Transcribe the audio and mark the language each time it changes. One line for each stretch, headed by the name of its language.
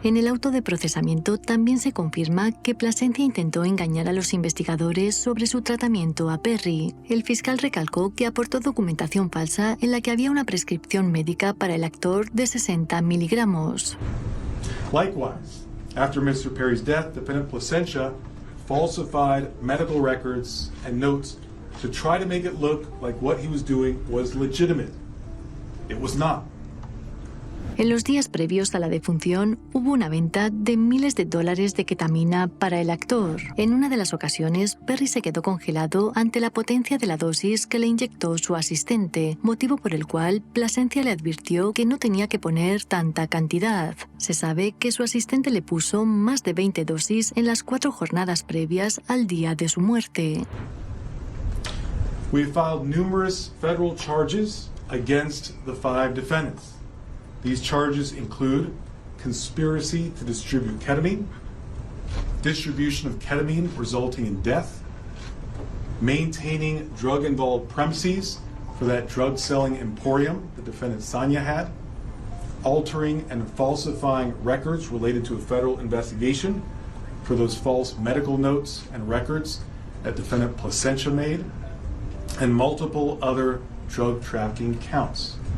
Spanish: En el auto de procesamiento también se confirma que Placentia intentó engañar a los investigadores sobre su tratamiento a Perry. El fiscal recalcó que aportó documentación falsa en la que había una prescripción médica para el actor de 60 miligramos.
English: Likewise, after Mr. Perry's death, defendant Placentia falsified medical records and notes to try to make it look like what he was doing was legitimate. It was not.
Spanish: En los días previos a la defunción, hubo una venta de miles de dólares de ketamina para el actor. En una de las ocasiones, Perry se quedó congelado ante la potencia de la dosis que le inyectó su asistente, motivo por el cual Placentia le advirtió que no tenía que poner tanta cantidad. Se sabe que su asistente le puso más de 20 dosis en las 4 jornadas previas al día de su muerte.
English: We filed numerous federal charges against the 5 defendants. These charges include conspiracy to distribute ketamine, distribution of ketamine resulting in death, maintaining drug-involved premises for that drug-selling emporium the defendant Sonia had, altering and falsifying records related to a federal investigation for those false medical notes and records that defendant Placentia made, and multiple other drug trafficking counts.